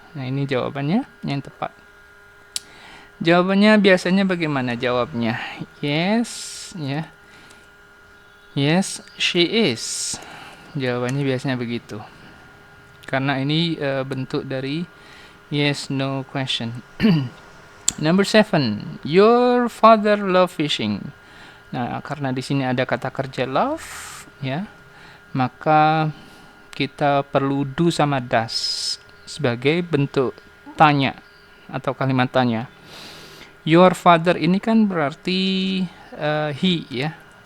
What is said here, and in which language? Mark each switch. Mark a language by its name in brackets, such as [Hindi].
[Indonesian] Nah, ini jawabannya yang tepat. Jawabannya biasanya bagaimana jawabnya? [English] Yes, ya. Yes, she is. [Indonesian] Jawabannya biasanya begitu. Karena ini bentuk dari [English] yes no question. Number 7. Your father love fishing. [Indonesian] Nah, karena di sini ada kata kerja love, ya. Maka kita perlu do sama does sebagai bentuk tanya atau kalimat tanya. [English] Your father [Indonesian] ini kan berarti he ya.